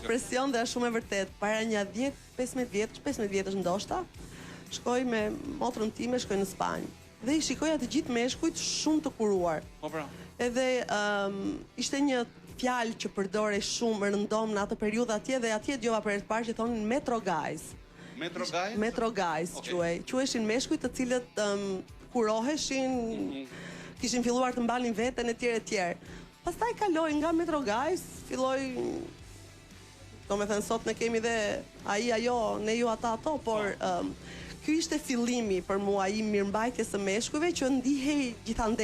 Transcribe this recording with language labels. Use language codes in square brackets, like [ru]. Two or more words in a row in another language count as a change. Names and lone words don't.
[sq] Është presion dhe është shumë e vërtet. Para një 15 vjetësh ndoshta, shkoj me motrën time, shkoj në Spanjë. Dhe i shikoja të gjithë meshkujt shumë të kuruar. Po pra. Edhe ishte një fjalë që përdorej shumë rëndom në atë periudhë atje dhe atje dëgjova për herë të parë që thonin [en] metro guys. Metro guys, [sq] quheshin meshkujt të cilët kuroheshin, kishin filluar të mbanin veten etj. Pastaj kaloi nga [en] metro guys, [sq] filloi, domethënë sot ne kemi dhe ai ajo, ne ju ata ato, por ky ishte fillimi për mua i mirëmbajtjes së meshkujve që ndihej gjithandej.